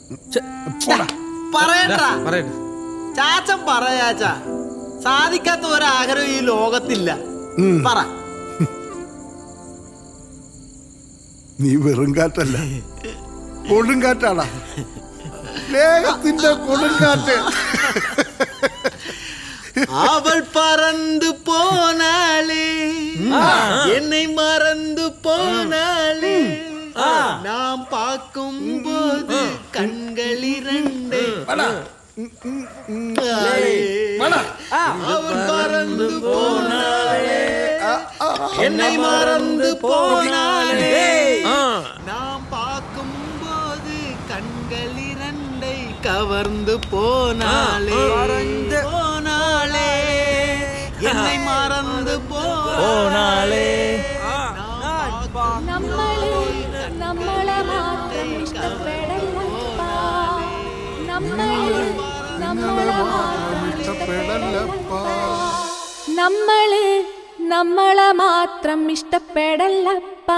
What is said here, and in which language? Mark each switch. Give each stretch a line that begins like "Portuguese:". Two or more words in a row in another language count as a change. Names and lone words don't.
Malayalam: ചാച്ചൻ പറയാച്ച സാധിക്കാത്ത ഒരാഗ്രഹം ഈ ലോകത്തില്ല. പറ. നീ വെറും കാറ്റല്ല, കൊടുങ്കാറ്റാടാ. സ്നേഹത്തിന്റെ കൊടുങ്കാറ്റ്.
Tamil: அவள் பறந்து போனாளே, என்னை மறந்து போனாளே, நாம் பார்க்கும் போது கண்கள் இரண்டு. அவள் பறந்து போனாளே, என்னை மறந்து போனாளே, நாம் பார்க்கும் போது கண்கள் இரண்டை கவர்ந்து போனாளே, போனாளே, என்னை மறந்து போனாளே.
Malayalam: നമ്മളെ മാത്രം ഇഷ്ടപ്പെടല്ലപ്പാ, നമ്മളെ മാത്രം ഇഷ്ടപ്പെടല്ലപ്പാ.